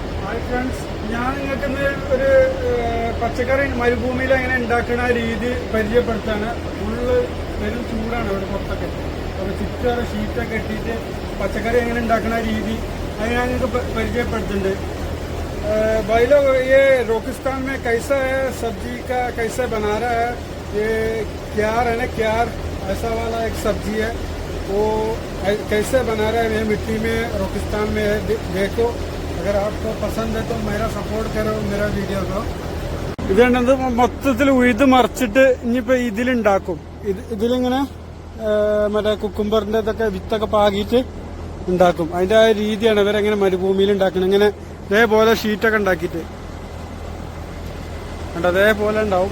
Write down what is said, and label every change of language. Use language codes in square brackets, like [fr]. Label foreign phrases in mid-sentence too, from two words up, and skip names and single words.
[en] Hi friends, [ml] ഞാൻ നിങ്ങൾക്ക് ഒരു പച്ചക്കറി മരുഭൂമിയിൽ എങ്ങനെ ഉണ്ടാക്കുന്ന രീതി പരിചയപ്പെടുത്താണ്. ഫുള്ള് വെറും ചൂടാണ് ഇവിടെ പുറത്തൊക്കെ. അപ്പോൾ ചുറ്റും ഷീറ്റൊക്കെ ഇട്ടിട്ട് പച്ചക്കറി എങ്ങനെ ഉണ്ടാക്കുന്ന രീതി അത് ഞാൻ നിങ്ങൾക്ക് പരിചയപ്പെടുത്തുന്നുണ്ട്. [hi] भाई लोग, ये रोकिस्तान में कैसा है सब्जी का, कैसे बना रहा है ये क्यार है ना, क्यार ऐसा वाला एक सब्जी है, वो कैसे बना रहा है ये मिट्टी में रोकिस्तान में है. देखो, अगर आपको पसंद है तो मेरा सपोर्ट करो मेरा वीडियो को. [ml] ഇതുണ്ടത് മൊത്തത്തിൽ ഉഴുത് മറിച്ചിട്ട് ഇനിയിപ്പോ ഇതിലുണ്ടാക്കും. ഇതിലിങ്ങനെ മറ്റേ കുക്കുംബറിന്റെ ഇതൊക്കെ വിത്തൊക്കെ പാകിയിട്ട് ഉണ്ടാക്കും. അതിന്റെ ആ രീതിയാണ് ഇവരെങ്ങനെ മരുഭൂമിയിൽ ഉണ്ടാക്കുന്നത്. ഇങ്ങനെ ഇതേപോലെ ഷീറ്റൊക്കെ ഉണ്ടാക്കിയിട്ട് കണ്ട അതേപോലെ ഉണ്ടാവും.